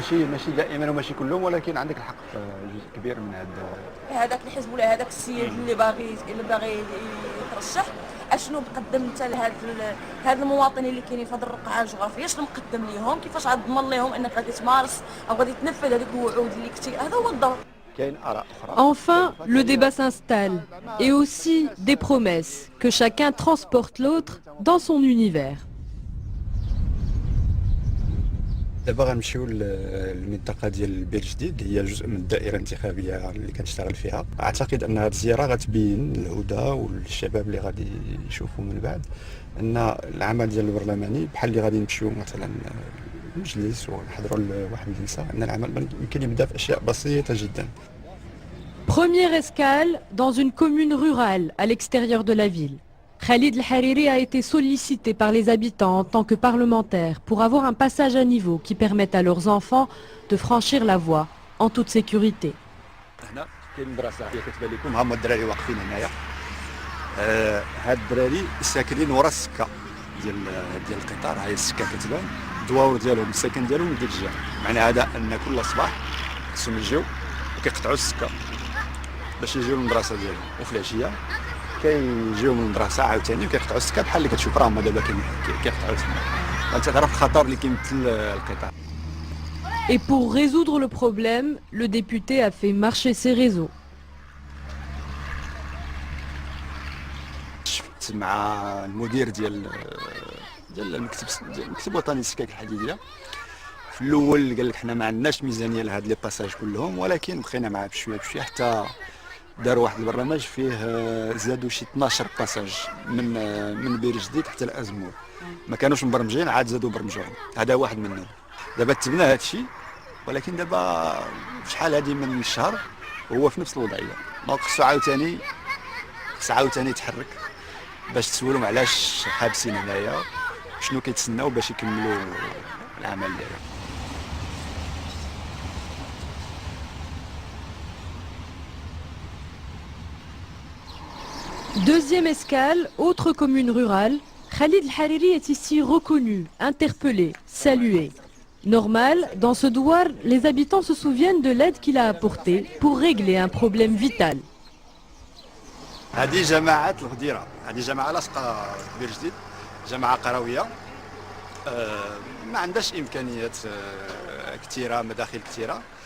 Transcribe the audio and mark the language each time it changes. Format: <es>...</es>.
<ar>ماشي دائما وماشي كلهم، ولكن عندك الحق في جزء كبير من هذاك الحزب ولا هذاك السيد اللي باغي يترشح، اشنو مقدم انت لهاد المواطنين اللي كاينين في هذه الرقعه الجغرافيه؟ شنو مقدم ليهم؟ كيفاش غتضمن لهم انك غادي تمارس او غادي تنفذ هذيك الوعود اللي كنتي؟ هذا هو الدور.</ar> <fr>Enfin, le débat s'installe, et aussi des promesses que chacun transporte l'autre dans son univers.</fr> <ar>دابا غنمشيو للمنطقه ديال البيت الجديد اللي هي جزء من الدائره الانتخابيه اللي كنشتغل فيها. اعتقد ان هذه الزياره غتبين للهدى وللشباب اللي غادي يشوفوا من بعد ان العمل ديال البرلماني بحال اللي غادي نمشيو مثلا المجلس ونحضروا لواحد الجلسه، ان العمل يمكن يبدا في اشياء بسيطه جدا.</ar> <fr>Première escale dans une commune rurale à l'extérieur de la ville. Khalid El Hariri a été sollicité par les habitants en tant que parlementaire pour avoir un passage à niveau qui permette à leurs enfants de franchir la voie en toute sécurité.</fr> <ar>هنا كاين مدرسه هي كتبان لكم، هما الدراري واقفين هنايا. هاد الدراري ساكنين ورا السكه ديال القطار، هاي السكه كتبان، الدواور ديالهم السكن ديالهم ديال الجهه، معنى هذا ان كل صباح خصهم يجيو وكيقطعوا السكه باش يجيو للمدرسه ديالهم، وفي العشيه كيجيو من المدرسه عاوتاني وكيقطعوا السكه بحال اللي كتشوف راهم دابا كيقطعوا تما. انت تعرف الخطر اللي كيمثل القطار.</ar> <fr>Et pour résoudre le problème, le député a fait marcher ses réseaux.</fr> <ar>شفت مع المدير ديال المكتب الوطني للسكك الحديديه. في الاول قال لك حنا ما عندناش ميزانيه لهاد لي باساج كلهم، ولكن بقينا معاه بشويه بشويه حتى داروا واحد البرنامج فيه زادوا شي 12 باساج من بير جديد حتى الازمور، ما كانوش مبرمجين عاد زادوا برمجوهم، هذا واحد منهم. دابا تبنى هذا الشيء، ولكن دابا شحال هذه من الشهر وهو في نفس الوضعيه. دونك خصو عاوتاني يتحرك باش تسولهم علاش حابسين هنايا، شنو كيتسناو باش يكملوا العمل ديالهم.</ar> <fr>Deuxième escale, autre commune rurale, Khalid El Hariri est ici reconnu, interpellé, salué. Normal, dans ce douar, les habitants se souviennent de l'aide qu'il a apportée pour régler un problème vital.</fr> <ar>هذه جماعة الغديرة، هذه جماعة لاصقة كبير جديد، جماعة قروية ما عندهاش إمكانيات كثيرة، مداخل كثيرة.</ar>